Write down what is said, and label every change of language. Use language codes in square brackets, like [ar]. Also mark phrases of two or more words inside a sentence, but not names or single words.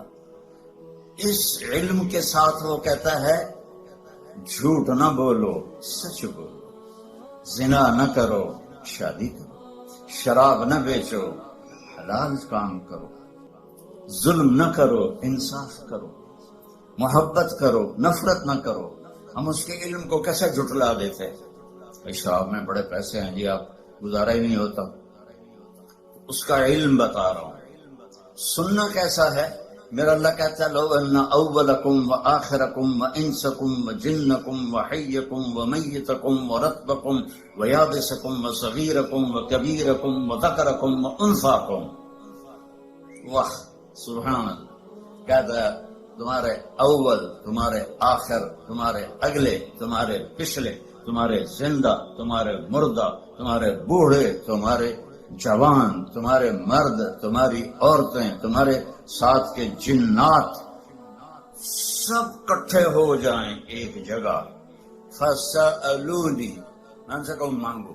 [ur] اس علم کے ساتھ وہ کہتا ہے جھوٹ نہ بولو، سچ بولو، زنا نہ کرو، شادی کرو، شراب نہ بیچو، حلال کام کرو، ظلم نہ کرو، انصاف کرو، محبت کرو، نفرت نہ کرو۔ ہم اس کے علم کو کیسے جھٹلا دیتے ہیں؟ شراب میں بڑے پیسے ہیں جی، آپ گزارا ہی نہیں ہوتا، اس کا علم بتا رہا ہوں۔ سننا کیسا ہے؟ میرا اللہ کہتا ہے [ar] لو ان اولکم وآخرکم وانسکم وجنکم وحیکم ومیتکم ورطبکم ویابسکم وصغیرکم وکبیرکم وذکرکم وانثاکم۔ واہ سبحان اللہ۔ [ur] کہتا ہے تمہارے اول، تمہارے آخر، تمہارے اگلے، تمہارے پچھلے، تمہارے زندہ، تمہارے مردہ، تمہارے بوڑھے، تمہارے جوان، تمہارے مرد، تمہاری عورتیں، تمہارے ساتھ کے جنات، سب کٹھے ہو جائیں ایک جگہ، فَسَأَلُونِي، میں ان سے کہوں مانگو۔